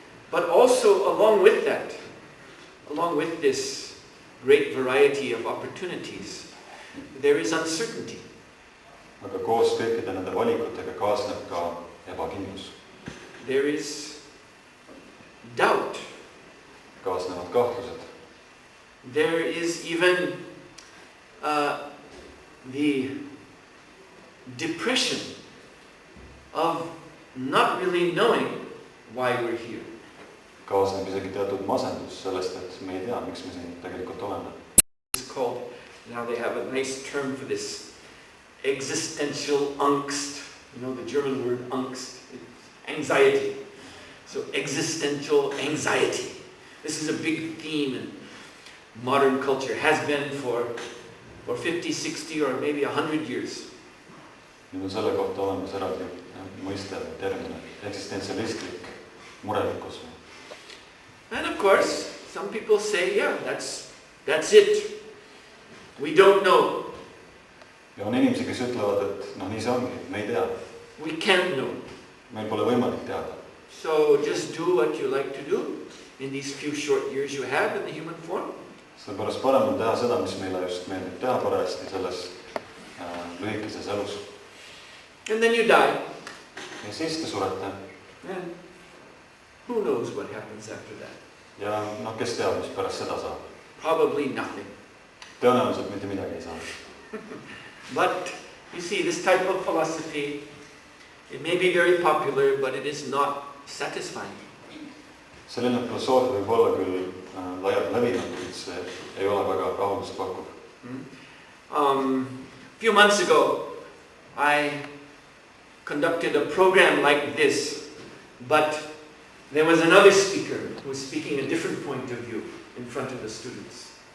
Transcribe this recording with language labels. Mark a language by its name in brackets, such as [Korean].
[English] But also along with that, along with this great variety of opportunities, there is uncertainty. [Estonian] Aga koos kõikide nende valikutega kaasneb ka ebakindlus. [English] There is doubt. [Estonian] Kaasnevad kahtlused. [English] There is even the depression of not really knowing why we're here. [Estonian] Kaasneb isegi teatud masendus sellest, et me ei tea, miks me siin tegelikult oleme. [English] It's called, now they have a nice term for this, existential angst. You know the German word angst, it's anxiety. So existential anxiety. This is a big theme in modern culture, has been for 50, 60 or maybe 100 years. [Estonian] Nüüd on selle kohta olemas eraldi mõiste või termin, eksistentsialistlik murelikkus. [English] And of course, some people say, yeah, that's it. We don't know. [Estonian] Ja on inimesi, kes ütlevad, et nii see ongi, me ei tea. [English] We can't know. [Estonian] Meil pole võimalik teada. [English] So just do what you like to do in these few short years you have in the human form. [Estonian] Sellepärast parem on teha seda, mis meile just meeldib teha parajasti selles lühikeses elus. [English] And then you die. [Estonian] Ja siis te surete. [English] And who knows what happens after that? [Estonian] Ja kes teab, mis pärast seda saab? [English] Probably nothing. [Estonian] Tõenäoliselt mitte midagi ei saa. [English] But you see, this type of philosophy, it may be very popular, but it is not satisfying. [Estonian] Selline filosoofia võib olla küll laialt levinud, kuid see ei ole väga rahuldust pakkuv. [English] A few months ago, I conducted a program like this, but there was another speaker who was speaking a different point of view in front of the students.